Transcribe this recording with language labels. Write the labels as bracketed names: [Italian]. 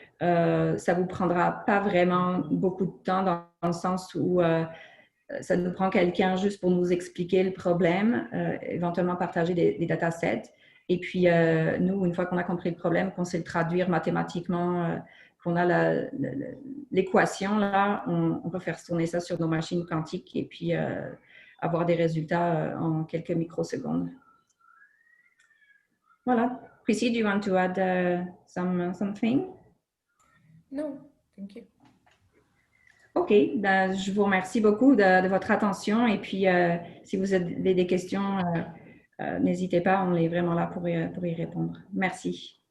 [French] Ça ne vous prendra pas vraiment beaucoup de temps dans le sens où ça nous prend quelqu'un juste pour nous expliquer le problème, éventuellement partager des datasets. Et puis, nous, une fois qu'on a compris le problème, qu'on sait le traduire mathématiquement, qu'on a l'équation, là, on peut faire tourner ça sur nos machines quantiques et puis avoir des résultats en quelques microsecondes. Voilà. [English] Chrissy, do you want to add something? No, thank you. [French] OK, ben, je vous remercie beaucoup de votre attention et puis si vous avez des questions, n'hésitez pas, on est vraiment là pour y répondre. Merci.